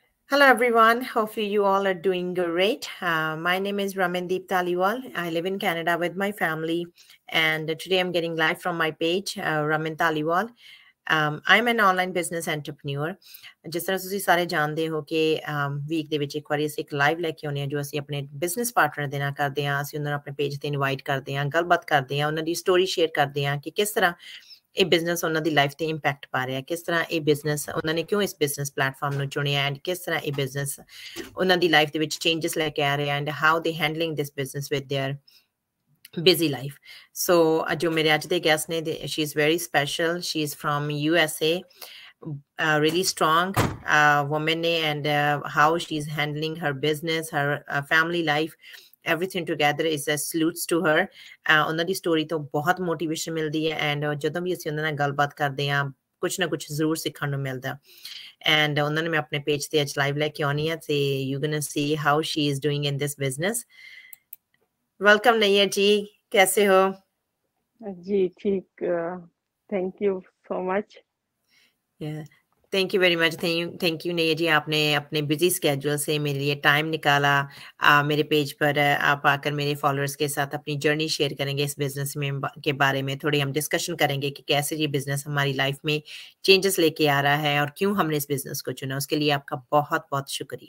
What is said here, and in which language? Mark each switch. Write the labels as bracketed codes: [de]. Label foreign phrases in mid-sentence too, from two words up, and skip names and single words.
[en] Hello, everyone. Hopefully, you all are doing great. My name is Ramandeep Taliwal. I live in Canada with my family, and today I'm getting live from my page, Raman Taliwal. I'm an online business entrepreneur. [pa] ਜਿਸ ਤਰ੍ਹਾਂ ਤੁਸੀਂ ਸਾਰੇ ਜਾਣਦੇ ਹੋ ਕਿ ਵੀਕ ਦੇ ਵਿੱਚ ਇੱਕ ਵਾਰੀ ਅਸੀਂ ਇੱਕ ਲਾਈਵ ਲੈ ਕੇ ਆਉਂਦੇ ਹਾਂ ਜੋ ਅਸੀਂ ਆਪਣੇ [en] business partner [pa] ਦੇ ਨਾਲ ਕਰਦੇ ਹਾਂ। ਅਸੀਂ ਉਹਨਾਂ ਨੂੰ ਆਪਣੇ ਪੇਜ ਤੇ ਇਨਵਾਈਟ ਕਰਦੇ ਹਾਂ, ਗੱਲਬਾਤ ਕਰਦੇ ਹਾਂ, ਉਹਨਾਂ ਦੀ [en] story share [pa] ਕਰਦੇ ਹਾਂ ਕਿ ਕਿਸ ਤਰ੍ਹਾਂ ਇਹ ਬਿਜ਼ਨਸ ਉਹਨਾਂ ਦੀ ਲਾਈਫ ਤੇ ਇੰਪੈਕਟ ਪਾ ਰਿਹਾ, ਕਿਸ ਤਰ੍ਹਾਂ ਇਹ ਬਿਜ਼ਨਸ ਉਹਨਾਂ ਨੇ ਕਿਉਂ ਇਸ [en] business platform [pa] ਨੂੰ ਚੁਣਿਆ ਐਂਡ ਕਿਸ ਤਰ੍ਹਾਂ ਇਹ ਬਿਜ਼ਨਸ ਉਹਨਾਂ ਦੀ ਲਾਈਫ ਦੇ ਵਿੱਚ ਚੇਂਜਸ ਲੈ ਕੇ ਆ ਰਿਹਾ [en] and how they handling this business with their busy life. So [pa] ਜੋ ਮੇਰੇ ਅੱਜ ਦੇ [en] guest ne, she is very special. She is from USA, really strong woman ne, and how she's handling her business, her family life, everything together is a salutes to her. [pa] ਉਹਨਾਂ ਦੀ ਸਟੋਰੀ ਤੋਂ ਬਹੁਤ ਮੋਟੀਵੇਸ਼ਨ ਮਿਲਦੀ ਹੈ ਐਂਡ ਜਦੋਂ ਵੀ ਅਸੀਂ ਉਹਨਾਂ ਨਾਲ ਗੱਲਬਾਤ ਕਰਦੇ ਹਾਂ ਕੁਛ ਨਾ ਕੁਛ ਜ਼ਰੂਰ ਸਿੱਖਣ ਨੂੰ ਮਿਲਦਾ ਐਂਡ ਉਹਨਾਂ ਨੂੰ ਮੈਂ ਆਪਣੇ ਪੇਜ ਤੇ ਅੱਜ ਲਾਈਵ ਲੈ ਕੇ ਆਉਣੀ ਹੈ ਤੇ [en] you gonna see how she is doing in this business. [hi] वेलकम नैयर जी, कैसे हो? जी ठीक, [en] thank you so much. thank you very much. thank you [hi] नैयर जी, आपने अपने [en] busy schedule [hi] से मेरे लिए टाइम निकाला। मेरे पेज पर आप आकर मेरे फॉलोअर्स के साथ अपनी [en] journey share [hi] करेंगे इस बिजनेस में के बारे में। थोड़ी हम डिस्कशन करेंगे कि कैसे ये बिजनेस हमारी लाइफ में चेंजेस लेके आ रहा है और क्यों हमने इस बिजनेस को चुना। उसके लिए आपका बहुत बहुत शुक्रिया।